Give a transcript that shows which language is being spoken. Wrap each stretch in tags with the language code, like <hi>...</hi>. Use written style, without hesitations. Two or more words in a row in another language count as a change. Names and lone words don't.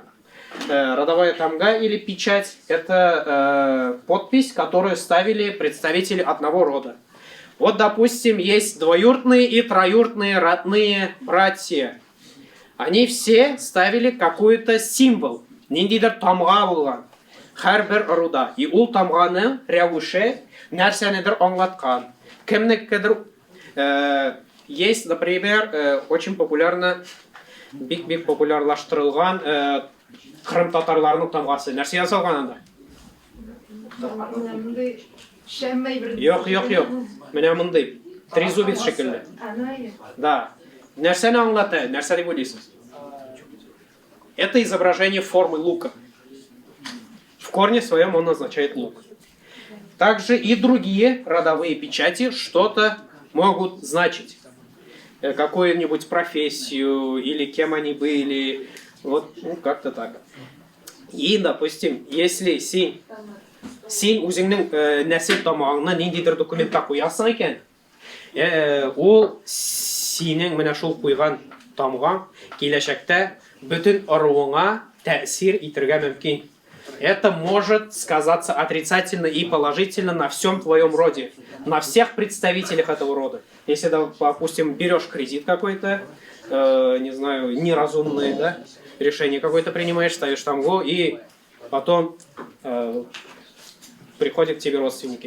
<ru>Родовая тамга или печать – это подпись, которую ставили представители одного рода. Вот, допустим, есть двоюродные и троюродные родные братья. Они все ставили какой-то символ.</ru> <tt>Ниндидер тамга булган. Һәрбер руда. И ул тамганың рәвеше нәрсәнедер аңлаткан.</tt> <ru>Кемнекедер есть, например, очень популярно,</ru> <tt>бик популярлаштырылган Кырым татарларының тамгасы. Нәрсә ясалган анда? Yok. Менә мондый. Трезубец шикелле. Да. Нәрсәне аңлата? Нәрсә дип уйлыйсыз?</tt> <ru>Это изображение формы лука. В корне своем он означает лук. Также и другие родовые печати что-то могут значить. Какую-нибудь профессию или кем они были. Вот, как-то так. И, допустим, если</ru> <tt>син үзеңнең нәсел тамагыңны ниндидер документка куясың икән, ул синең менә шул куйган тамгаң киләчәктә бөтен ыруыңа тәэсир итәргә мөмкин.</tt> <ru>Это может сказаться отрицательно и положительно на всем твоем роде, на всех представителях этого рода. Если, допустим, берешь кредит какой-то, не знаю, неразумное, да, решение какое-то принимаешь, ставишь тамгу, и потом приходят к тебе родственники.</ru>